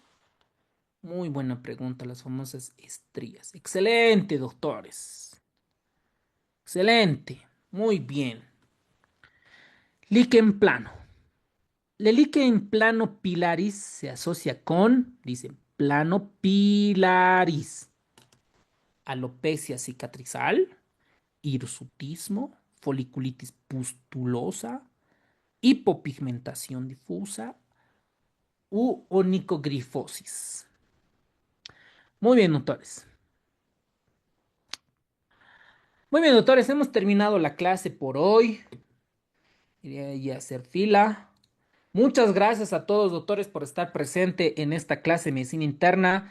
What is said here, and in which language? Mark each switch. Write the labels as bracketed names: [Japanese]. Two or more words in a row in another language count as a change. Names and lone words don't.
[Spanish] Muy buena pregunta, las famosas estrías. Excelente, doctores. Excelente. Muy bien. Líquen plano. El líquen plano pilaris se asocia con, dice, plano pilaris, alopecia cicatrizal, hirsutismo, foliculitis pustulosa, hipopigmentación difusa u onicogrifosis. Muy bien, doctores. Muy bien, doctores, hemos terminado la clase por hoy. Iré ya a hacer fila. Muchas gracias a todos, doctores, por estar presente en esta clase de medicina interna.